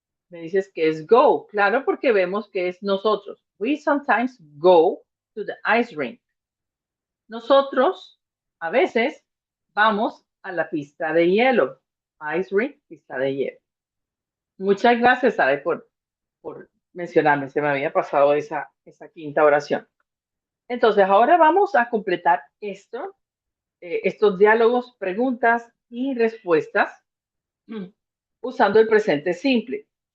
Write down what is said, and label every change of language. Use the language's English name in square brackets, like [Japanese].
[Spanish] Me dices que es go. Claro, porque vemos que es nosotros. [English] We sometimes go to the ice rink. [Spanish] Nosotros a veces vamos a la pista de hielo. Ice rink, pista de hielo. Muchas gracias, Saray, por mencionarme. Se me había pasado esa quinta oración. Entonces, ahora vamos a completar estos diálogos, preguntas y respuestas usando el presente simple.